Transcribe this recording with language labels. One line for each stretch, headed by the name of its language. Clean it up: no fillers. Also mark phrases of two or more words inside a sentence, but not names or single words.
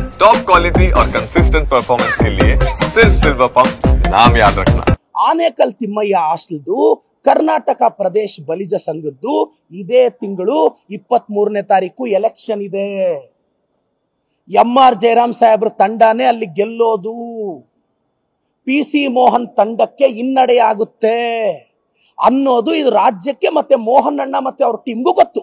English: top quality
Hindi: और
English: consistent performance
Hindi: के लिए सिर्फ सिल्वर पंप नाम याद रखना।
Kannada: ಆನೇಕಲ್ ತಿಮ್ಮಯ್ಯ ಹಾಸ್ಟೆಲ್ದು ಕರ್ನಾಟಕ ಪ್ರದೇಶ ಬಲಿಜ ಸಂಘದ್ದು ಇದೇ ತಿಂಗಳು 23ನೇ ತಾರೀಕು ಎಲೆಕ್ಷನ್ ಇದೆ. ಎಂ.ಆರ್. ಜಯರಾಮ್ ಸಾಹೇಬ್ರ ತಂಡನೇ ಅಲ್ಲಿ ಗೆಲ್ಲೋದು. PC ಮೋಹನ್ ತಂಡಕ್ಕೆ ಹಿನ್ನಡೆಯಾಗುತ್ತೆ ಅನ್ನೋದು ಇದು ರಾಜ್ಯಕ್ಕೆ ಮತ್ತೆ ಮೋಹನ್ ಅಣ್ಣ ಮತ್ತೆ ಅವ್ರ ಟೀಮ್ಗೂ ಗೊತ್ತು.